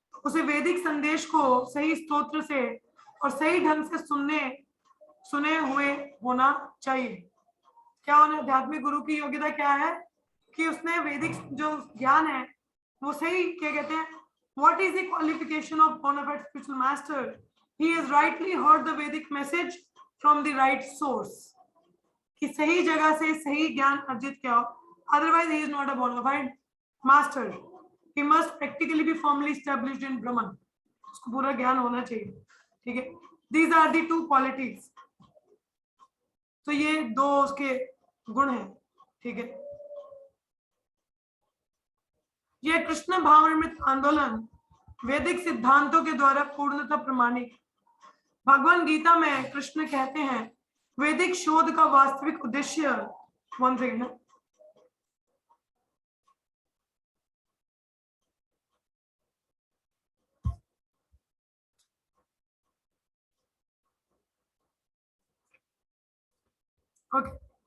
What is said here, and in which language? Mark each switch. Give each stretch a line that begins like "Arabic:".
Hindi: उसे वैदिक संदेश को सही स्तोत्र से और सही ढंग से सुने हुए होना चाहिए। क्या होना? आध्यात्मिक गुरु की योग्यता क्या है? कि उसने वैदिक जो ज्ञान है वो सही, क्या कहते हैं,
English: what is the qualification of bona fide spiritual master? He has rightly heard the Vedic message from the right source.
Hindi: कि सही जगह से सही ज्ञान अर्जित किया हो,
English: otherwise he is not a bona fide master. He must practically be firmly established in Brahman.
Hindi: उसको पूरा ज्ञान होना चाहिए। ठीक है,
English: these are the two qualities.
Hindi: तो ये दो उसके गुण हैं। ठीक है, यह कृष्ण भावामृत आंदोलन वैदिक सिद्धांतों के द्वारा पूर्णतः प्रमाणित। भगवान गीता में कृष्ण कहते हैं, वैदिक शोध का वास्तविक उद्देश्य,
English: One second, okay.